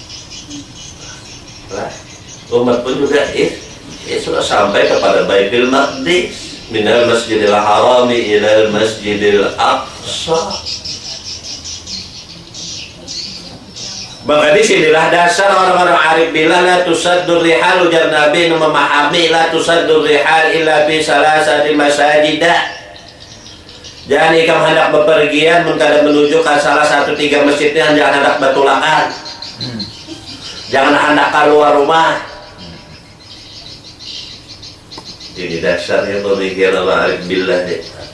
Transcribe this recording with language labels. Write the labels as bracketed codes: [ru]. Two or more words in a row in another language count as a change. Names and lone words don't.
[bjn] Umat pun juga Isra sampai kepada Baitul Maqdis. [ar] من المسجد الحرام إلى المسجد الأقصى. [bjn] Maka disinilah dasar orang-orang arif bila [ar] لا تشد الرحال, [bjn] ujar Nabi memahami [ar] لا تشد الرحال إلا في ثلاثة مساجد. [bjn] Jangan ikam hendak bepergian menghadap menuju ke salah satu 3 masjidnya, jangan hendak betulakan. Jangan hendak keluar rumah. Ini dasarnya pemikiran orang arif billah deh.